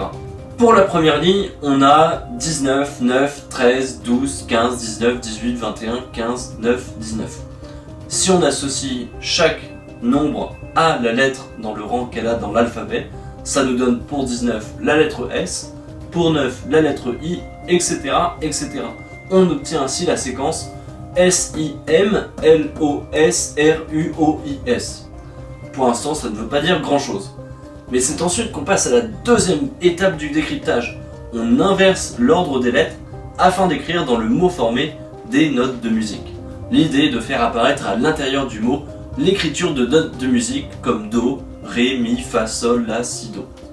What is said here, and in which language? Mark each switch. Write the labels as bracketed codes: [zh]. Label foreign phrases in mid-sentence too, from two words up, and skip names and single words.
[fr] Pour la première ligne, on a 19, 9, 13, 12, 15, 19, 18, 21, 15, 9, 19. Si on associe chaque nombre à la lettre dans le rang qu'elle a dans l'alphabet, ça nous donne pour 19 la lettre S, pour 9 la lettre I, etc. etc. On obtient ainsi la séquence S-I-M-L-O-S-R-U-O-I-S. Pour l'instant, ça ne veut pas dire grand chose. Mais c'est ensuite qu'on passe à la deuxième étape du décryptage. On inverse l'ordre des lettres afin d'écrire dans le mot formé des notes de musique. L'idée est de faire apparaître à l'intérieur du mot l'écriture de notes de musique comme Do, Ré, Mi, Fa, Sol, La, Si, Do.